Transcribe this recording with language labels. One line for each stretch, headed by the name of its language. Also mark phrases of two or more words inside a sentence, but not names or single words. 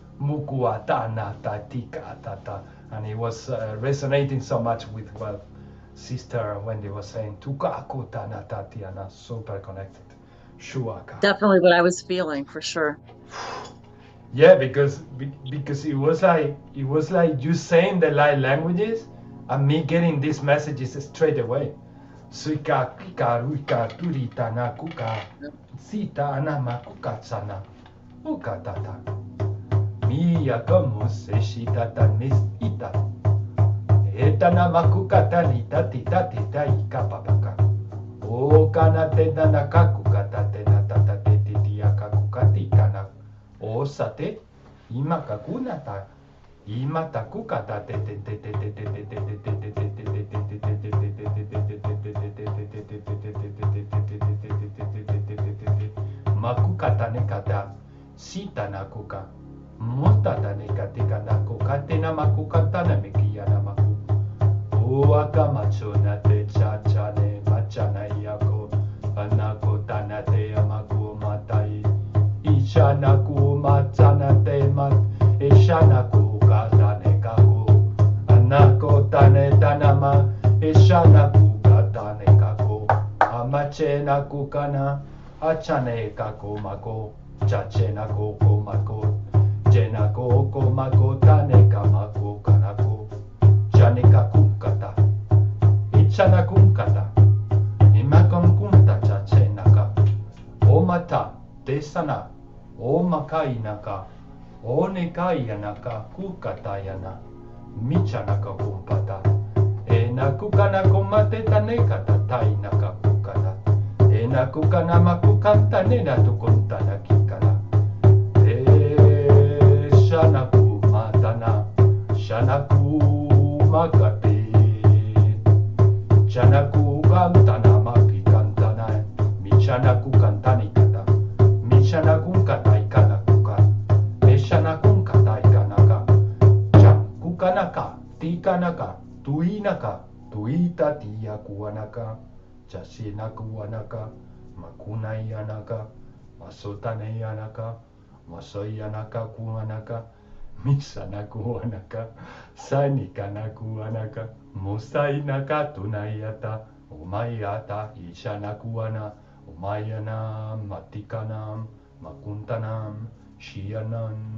English: And it was resonating so much with what Sister Wendy was saying. Super connected. Shuaka. Definitely what I was feeling, for sure. Yeah, because it was like you saying the light languages and me getting these messages straight away. Suika kika ruika turita na kuka sita anama kuka tsana uka tata miya como se shitata nestita eta nama kuka talita tita tita ika papaka o kana tena na kakuka tatena tata titi akakuka tikana o sate ima kakuna ta ima takuka tate makuka tanekata sita nakuka muta tanekatika nakuka tena makuka tanamekia na maku o akamachona te chachane machana yako anako tanate amaku matai ishanaku matana te mat ishanaku katane kaku anako tane tanama ishanaku katane kaku amachena kukana achane kako mako chachena koko mako jena koko mako tane kamako kanako chaneka kukata ichana kukata imakon kunta chachena ka omata desana o makai naka o nekai yanaka kukata yana michana ka kumpata na kukana komate tanekata tai naka kukana na kukana makukanta nena tukuntana kikana shanaku matana shanaku makate shanaku kantana makikantana michanaku kantani kata michanaku katai kana kuka shanaku katai kanaka chan kukanaka tikanaka tuinaka tuita tia kuanaka chashina kuanaka makunai anaka masotanei anaka masoi anaka kuanaka misana kuanaka sanikana kuanaka musai naka tunaiata umayata ishana kuana umayana matikanam makuntanam shianan